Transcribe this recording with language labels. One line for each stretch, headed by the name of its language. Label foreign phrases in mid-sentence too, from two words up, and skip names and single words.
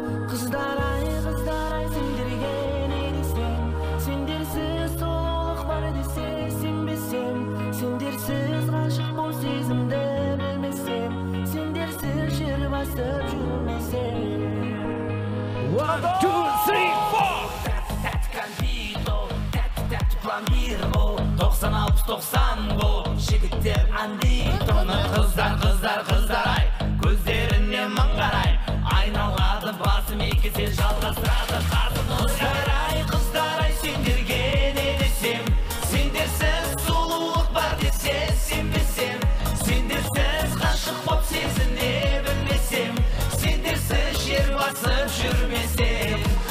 Kazakh: Қыздар ай, қыздар ай, сендерге не десем, сендерсіз сұлулық бар десе, сенбесем, сендерсіз ғашық бол сезімді білмесем, сендерсіз жер басып жүрмесем.
English: One, two, three, four.
Kazakh: Тәтті, тәтті конфет, о, тәтті, тәтті пломбир, о, тоқсан, алпыс, тоқсан, о, жігіттер андит, оны қыздар, қыздар, қыздар, ай, көздеріне мың қарай, айналады басым екі, сен жалғастырады қасым. Қыздар ай, қыздар ай, сендерге не десем, сендерсіз сұлулық бар десе, сенбесем, сендерсіз ғашық боп сезіне білмесем, сендерсіз жер басып жүрмесем.